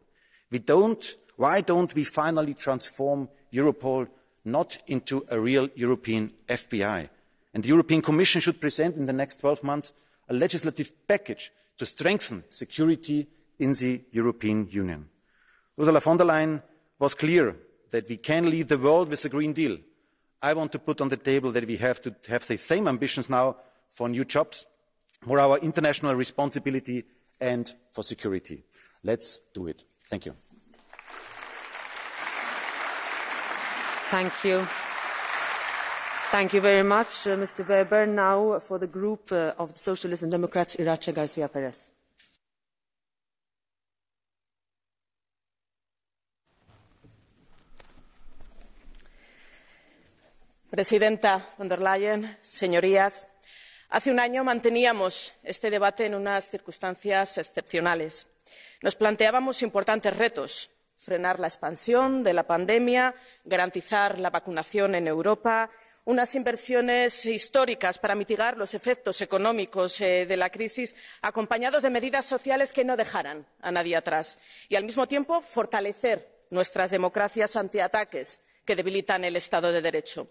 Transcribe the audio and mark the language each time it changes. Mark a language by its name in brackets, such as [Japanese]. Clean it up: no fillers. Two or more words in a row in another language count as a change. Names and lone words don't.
[English] Why don't we finally transform Europol not into a real European FBI? And the European Commission should present in the next 12 months a legislative package to strengthen security in the European Union. Ursula von der Leyen was clear that we can lead the world with the Green Deal. I want to put on the table that we have to have the same ambitions now for new jobs, for our international responsibility and for security. Let's do it. Thank you. Thank you. Thank you very much, Mr. Weber. Now for the group of the Socialists and Democrats, Irache Garcia Perez. [Spanish] Presidenta von der Leyen, señorías, hace un año manteníamos este debate en unas circunstancias excepcionales. Nos planteábamos importantes retos: frenar la expansión de la pandemia, garantizar la vacunación en Europa, unas inversiones históricas para mitigar los efectos económicos de la crisis, acompañados de medidas sociales que no dejaran a nadie atrás, y al mismo tiempo fortalecer nuestras democracias ante ataques que debilitan el Estado de Derecho.